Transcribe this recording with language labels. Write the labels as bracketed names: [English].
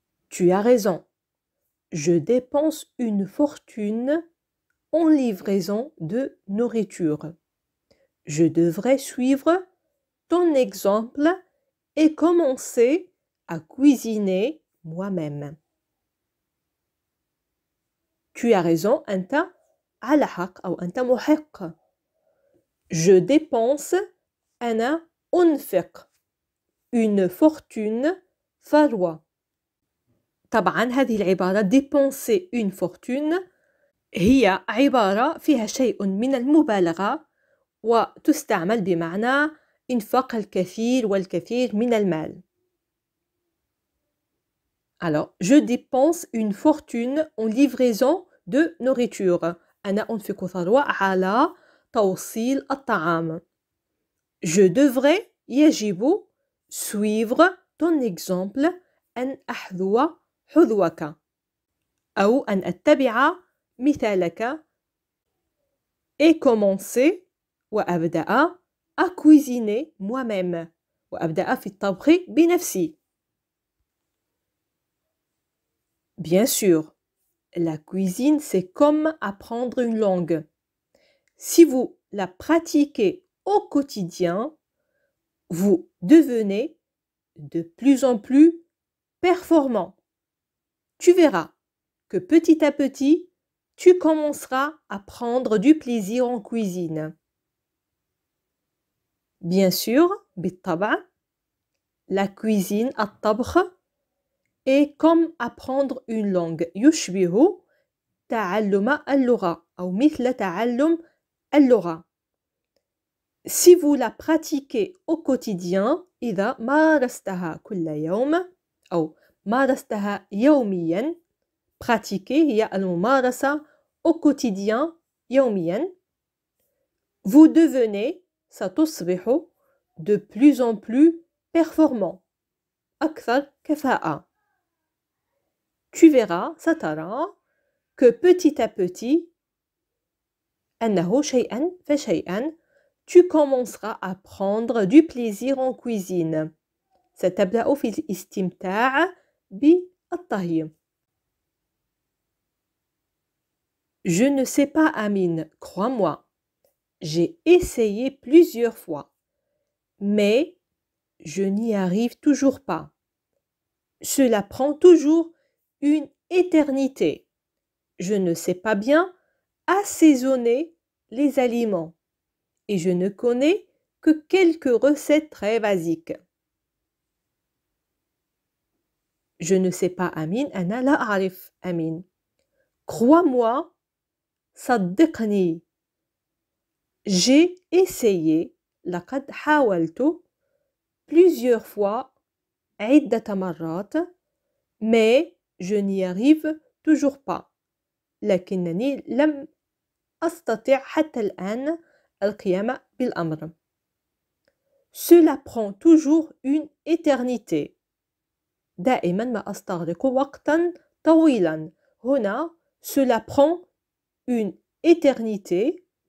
[French] Tu as raison. Je dépense une fortune en livraison de nourriture. Je devrais suivre ton exemple et commencer à cuisiner moi-même. Tu as raison, [Arabic] أنت على حق أو أنت محق. [French] Je dépense, [Arabic] أنا أنفق. [French] Une fortune, [Arabic] ثروة. طبعا هذه العبارة [French] dépenser une fortune [Arabic] هي عبارة فيها شيء من المبالغة وتستعمل بمعنى إنفاق الكثير والكثير من المال. [French] Alors, je dépense une fortune en livraison de nourriture. [Arabic] أنا أنفق ثروة على توصيل الطعام. [French] Je devrais, [Arabic] يجب, [French] suivre ton exemple [Arabic] أن أحذو حذوك أو أن أتبع مثالك [French] et commencer [Arabic] وأبدأ [French] à cuisiner moi-même [Arabic] وأبدأ في الطبخ بنفسي. [French] Bien sûr, la cuisine c'est comme apprendre une langue. Si vous la pratiquez au quotidien, vous devenez de plus en plus performant. Tu verras que petit à petit, tu commenceras à prendre du plaisir en cuisine. Bien sûr, [Arabic] بالطبع, [French] la cuisine, [Arabic] الطبخ, [French] est comme apprendre une langue. [Arabic] يشبه تعلم اللغة أو مثل تعلم اللغة. [French] Si vous la pratiquez au quotidien, [Arabic] إذا مارستها كل يوم أو مارستها يوميا، [French] pratiquer [Arabic] هي الممارسة [French] au quotidien [Arabic] يوميا. [French] Vous devenez [Arabic] ستصبح [French] de plus en plus performant. [Arabic] أكثر كفاءة. [French] Tu verras, [Arabic] سترى [French] que petit à petit, [Arabic] أنه شيئا فشيئا, [French] tu commenceras à prendre du plaisir en cuisine. [Arabic] ستبدأ في الاستمتاع بالطهي. [French] Je ne sais pas, Amine, crois-moi. J'ai essayé plusieurs fois, mais je n'y arrive toujours pas. Cela prend toujours une éternité. Je ne sais pas bien assaisonner les aliments et je ne connais que quelques recettes très basiques. Je ne sais pas, Amine, [Arabic] أنا لا أعرف, [French] Amine. Crois-moi, [Arabic] صدقني. [French] J'ai essayé, [Arabic] لقد حاولت, [French] plusieurs fois, [Arabic] عدة مرات, [French] mais je n'y arrive toujours pas. [Arabic] لكنني لم أستطع حتى الآن القيام بالأمر. [French] Cela prend toujours une éternité. [Arabic] دائما ما أستغرق وقتا طويلا. هنا [French] cela prend une éternité.